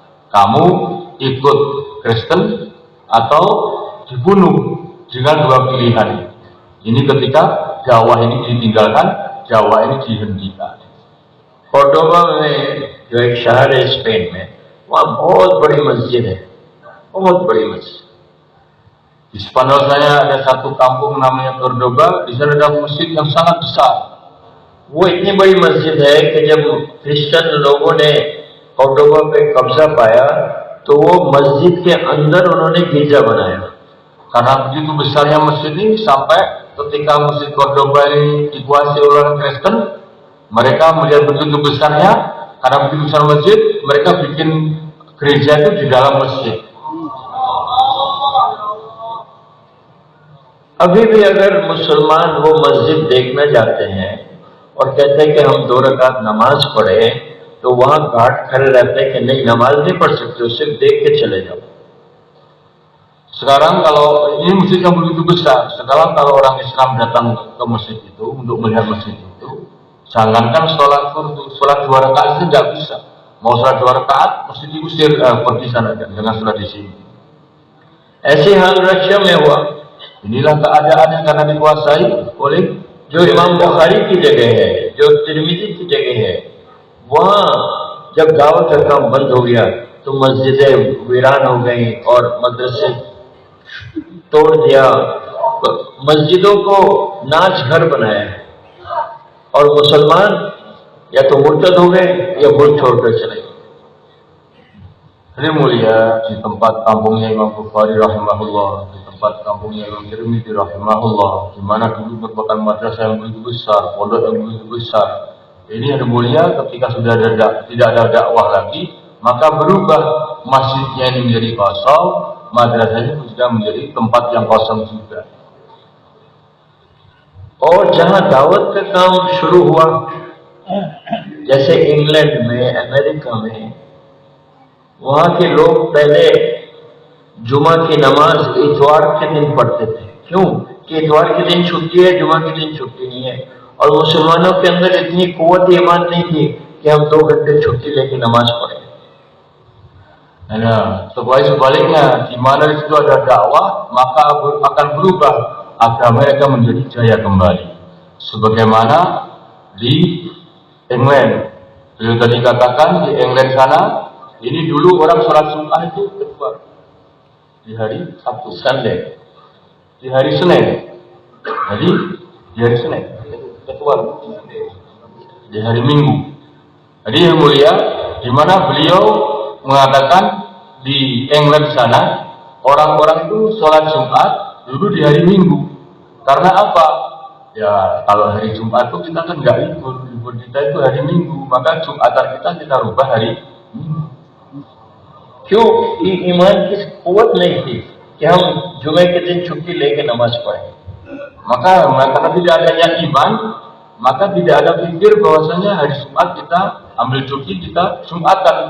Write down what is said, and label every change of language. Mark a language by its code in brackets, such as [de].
[id] Kamu ikut Kristen atau dibunuh, dengan dua pilihan. Ini ketika dakwah ini ditinggalkan, dakwah ini dihentikan. [hi] Cordoba में जो एक शहर है Spain में, वहाँ बहुत बड़ी मस्जिद है, बहुत बड़ी मस्जिद। [id] Di Spanyol saya ada satu kampung namanya Cordoba, di sana ada masjid yang sangat besar. [hi] वो इतनी बड़ी मस्जिद है कि जब क्रिश्चियन लोगों ने कॉर्डोबा पे कब्जा पाया तो वो मस्जिद के अंदर उन्होंने गिरजा बनाया। [id] Karena begitu besarnya masjid ini sampai ketika Masjid Cordoba ini dikuasai oleh orang Kristen, mereka melihat begitu besarnya, karena begitu besar masjid, mereka bikin gereja itu di dalam masjid. [hi] अभी भी अगर मुसलमान वो मस्जिद देखना चाहते हैं और कहते हैं कि हम 2 रकात नमाज पढ़े, तो वहां घाट खड़े रहते हैं कि नहीं, नमाज नहीं पढ़ सकते, सिर्फ देख के चले जाओ। [id] Sekarang kalau ini masjid yang begitu besar, sekarang kalau orang Islam datang ke masjid itu untuk melihat masjid itu, jangankan sholat 2 rakaat itu nggak bisa. Mau sholat 2 rakaat, mesti diusir pergi sana dengan sholat di sini. [hi] ऐसे हाल Russia में हुआ। [id] Inilah keadaannya karena dikuasai oleh [hi] जो इमाम बुखारी की जगह है, जो तिरमिजी की जगह है, वहां जब दावत का काम बंद हो गया तो मस्जिदें वीरान हो गई और मदरसे तोड़ दिया, मस्जिदों को नाच घर बनाया और मुसलमान या तो मुर्तद हो गए या मुल्क छोड़कर चले गए। [id] Hari mulia di tempat kampungnya Imam Bukhari rahimahullah, di tempat kampungnya Imam Tirmidzi rahimahullah, di mana dulu merupakan madrasah yang begitu besar, pondok yang begitu besar. Ini hari mulia ketika sudah tidak ada dakwah lagi, maka berubah masjidnya ini menjadi kosong, madrasahnya sudah menjadi tempat yang kosong juga. [hi] और जहां दावत का काम शुरू हुआ, जैसे England में, America में, वहां के लोग पहले जुमा की नमाज इतवार के दिन पढ़ते थे। क्यों? कि इतवार के दिन छुट्टी है, जुमा के दिन छुट्टी नहीं है। और मुसलमानों के अंदर इतनी कुव्वत ईमान नहीं थी कि हम 2 घंटे छुट्टी लेके नमाज पढ़ें। [id] Nah, sebaliknya, di mana di situ ada dakwah, maka akan berubah agama mereka menjadi jaya kembali. Sebagaimana di England, beliau tadi katakan di England sana, ini dulu orang sholat Jumat itu keluar di hari Sabtu, [en] Sunday, [id] di hari Senin. Jadi di hari Senin keluar di hari Minggu. Jadi yang mulia, di mana beliau mengatakan di England sana orang-orang itu sholat Jumat dulu di hari Minggu. Karena apa? Ya kalau hari Jumat itu kita kan nggak libur kita itu hari Minggu, maka Jumatan kita rubah hari Minggu. [hi] क्यों? ईमान की कुव्वत नहीं थी कि हम जुमे के दिन छुट्टी लेके नमाज पढ़ें। [id] Maka karena tidak adanya iman, maka tidak ada pikir bahwasanya hari Jumat kita ambil cuti, kita Jumatan.